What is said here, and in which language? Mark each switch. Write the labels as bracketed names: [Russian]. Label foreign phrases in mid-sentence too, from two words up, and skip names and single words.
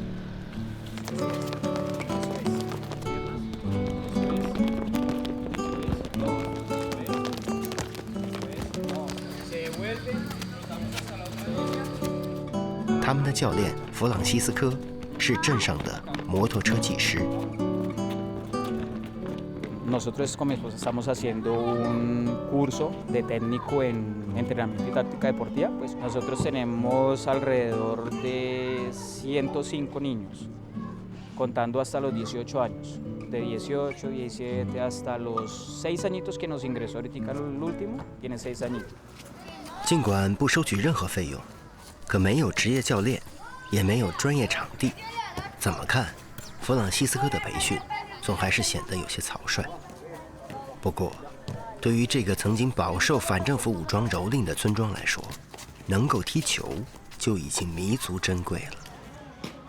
[Chinese] 他们的教练弗朗西斯科是镇上的摩托车技师。 [Spanish] Nosotros con mi esposa estamos haciendo un curso de técnico en entrenamiento y táctica deportiva. Pues nosotros tenemos alrededor de 105 niños, contando hasta los 18 años, de 18, 17 hasta los 6 añitos que nos ingresó ahorita el último, tiene 6 añitos. [Chinese] 尽管不收取任何费用，可没有职业教练，也没有专业场地，怎么看，弗朗西斯科的培训总还是显得有些草率。不过，对于这个曾经饱受反政府武装蹂躏的村庄来说，能够踢球就已经弥足珍贵了。